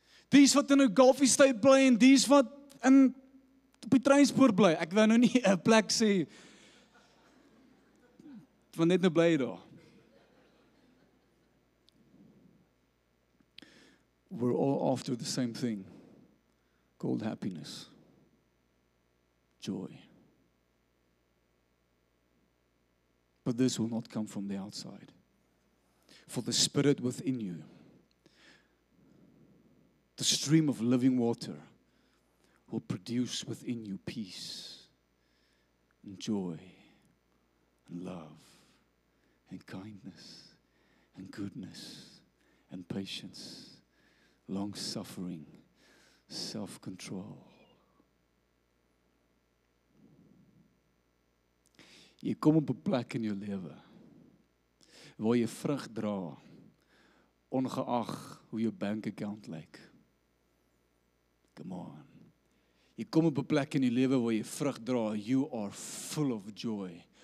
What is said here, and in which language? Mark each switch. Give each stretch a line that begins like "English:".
Afrikaans: Dies wat in 'n Golf Estate bly en dies wat op die treinspoor bly. Ek wou nou nie 'n plek sê van net nou bly daar.
English: We're all after the same thing called happiness, joy. But this will not come from the outside. For the Spirit within you, the stream of living water, will produce within you peace and joy and love and kindness and goodness and patience, long-suffering, self-control.
Afrikaans: Jy kom op 'n plek in jou lewe waar jy vrug dra, ongeag hoe jou bank account lyk.
English: Come on.
Afrikaans: Jy kom op 'n plek in die lewe waar jy vrug dra,
English: you are full of joy.